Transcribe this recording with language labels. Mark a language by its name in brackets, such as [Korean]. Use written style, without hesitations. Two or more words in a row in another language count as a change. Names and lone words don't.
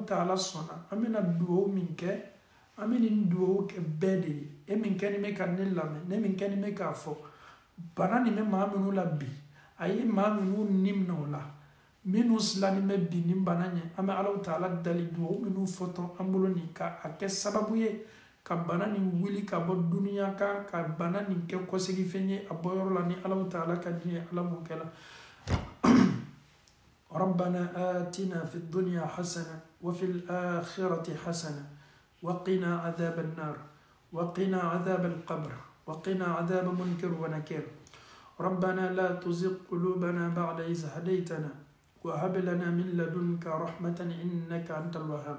[Bambara] Taala sɔnna an bɛna duwawu min kɛ an bɛ nin duwawu kɛ bɛɛ de ye e min kɛni bɛ ka ne lamɛn ne min kɛni bɛ k'a fɔ bana nin bɛ maa minnu la bi a ye maa minnu ni minɛ o la minnu silannen bɛ bi nin bana ɲɛ an bɛ Alahu Taala dali duwawu minnu fɔtɔ an bolo nin ka a kɛ sababu ye ka bana nin wuli ka bɔ duniya kan ka bana nin kɛ kɔsegifɛn ye a bɔyɔrɔ la ni Alahu Taala ka di ye Ala m'o kɛ la [Arabic] ربنا آتنا في الدنيا حسنة وفي الآخرة حسنة وقنا عذاب النار وقنا عذاب القبر وقنا عذاب منكر ونكير ربنا لا تزغ قلوبنا بعد إذ هديتنا وهب لنا من لدنك رحمة إنك أنت الوهاب